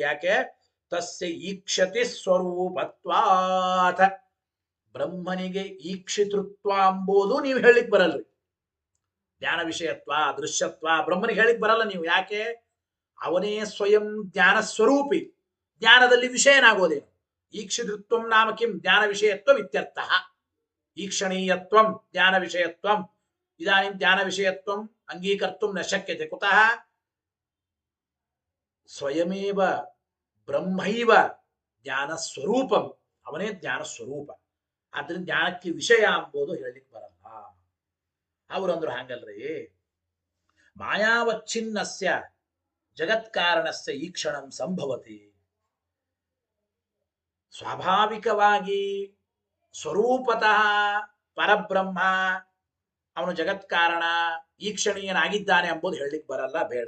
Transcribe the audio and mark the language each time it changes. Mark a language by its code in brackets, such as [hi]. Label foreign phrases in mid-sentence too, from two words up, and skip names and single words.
[sa] ಯಾಕೆ? ತಸ್ಯ ಈಕ್ಷತಿ ಸ್ವರೂಪತ್ವಾತ್. [kn] ಬ್ರಹ್ಮನಿಗೆ ಈಕ್ಷಿತೃತ್ವ ಅಂಬೋದು ನೀವು ಹೇಳಿಕ್ ಬರಲ್ರಿ. ಜ್ಞಾನ ವಿಷಯತ್ವ ದೃಶ್ಯತ್ವ ಬ್ರಹ್ಮನಿಗೆ ಹೇಳಿಕ್ ಬರಲ್ಲ ನೀವು. ಯಾಕೆ? ಅವನೇ ಸ್ವಯಂ ಜ್ಞಾನ ಸ್ವರೂಪಿ, ಜ್ಞಾನದಲ್ಲಿ ವಿಷಯನಾಗೋದೇನು? [sa] ಈಕ್ಷಿತೃತ್ವಂ ನಾಮ ಕಿಂ? ಜ್ಞಾನ ವಿಷಯತ್ವ ಇತ್ಯರ್ಥ. ಈಕ್ಷಣೀಯತ್ವಂ ಜ್ಞಾನ ವಿಷಯತ್ವಂ. ಇದಾನಿಂ ಜ್ಞಾನ ವಿಷಯತ್ವಂ ಅಂಗೀಕರ್ತುಂ ನ ಶಕ್ಯತೆ. ಕುತಃ? ಸ್ವಯಮೇವ ಬ್ರಹ್ಮೈವ ಜ್ಞಾನ ಸ್ವರೂಪಂ. [kn] ಅವನೇ ಜ್ಞಾನ ಸ್ವರೂಪ. ಆದ್ರಿಂದ ಜ್ಞಾನಕ್ಕೆ ವಿಷಯ ಅಂಬೋದು ಹೇಳಲಿಕ್ಕೆ ಬರಲ್ಲ. ಅವರಂದ್ರು ಹಂಗಲ್ರಿ, [sa] ಮಾಯಾವಚ್ಛಿನ್ನಸ್ಯ ಜಗತ್ಕಾರಣಸ್ಯ ಈಕ್ಷಣಂ ಸಂಭವತಿ. [kn] ಸ್ವಾಭಾವಿಕವಾಗಿ ಸ್ವರೂಪತಃ ಪರಬ್ರಹ್ಮ ಅವನು ಜಗತ್ಕಾರಣ ಈಕ್ಷಣೀಯನಾಗಿದ್ದಾನೆ ಎಂಬುದು ಹೇಳಲಿಕ್ಕೆ ಬರಲ್ಲ, ಬೇಡ.